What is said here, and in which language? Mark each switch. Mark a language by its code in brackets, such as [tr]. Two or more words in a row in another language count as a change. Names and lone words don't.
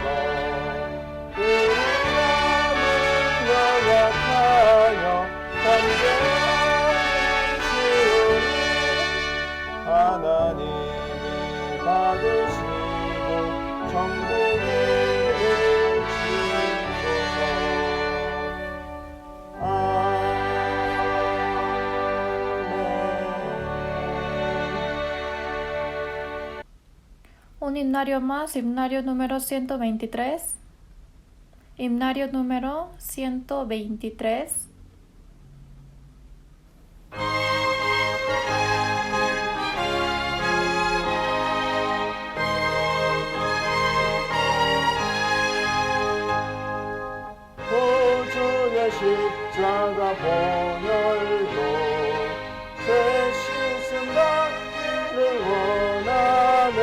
[ko] 우리 마음을 연약하여 담대하시오니 하나님이 받으시고 천국을 주소서. 아멘. [es] Un himnario más. Himnario número 123. Himnario número 123. [ko] 구주의 십자가 보혈로 새 씻음 받기를 원하네.